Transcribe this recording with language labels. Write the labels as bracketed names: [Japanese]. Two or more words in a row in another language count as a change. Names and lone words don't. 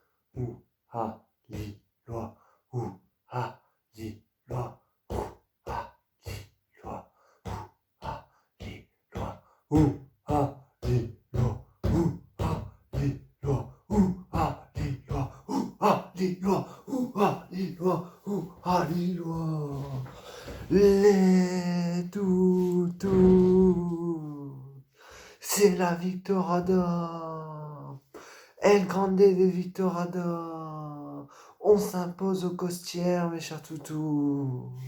[French] Ou, ha, li, loi. Ou, ha, li, loi. Ou, ha, li, loi. Ou, ha, li, loi. Ou, ha, li, loi. Ou, ha, li, loi. Ou, ha, li, loi. Ou, ha, li, loi. Ou, ha, li, loi. Ou, ha, li, loi. Les toutous. C'est la Victorada. El Grande de Victorada. On s'impose aux Costières, mes chers toutous.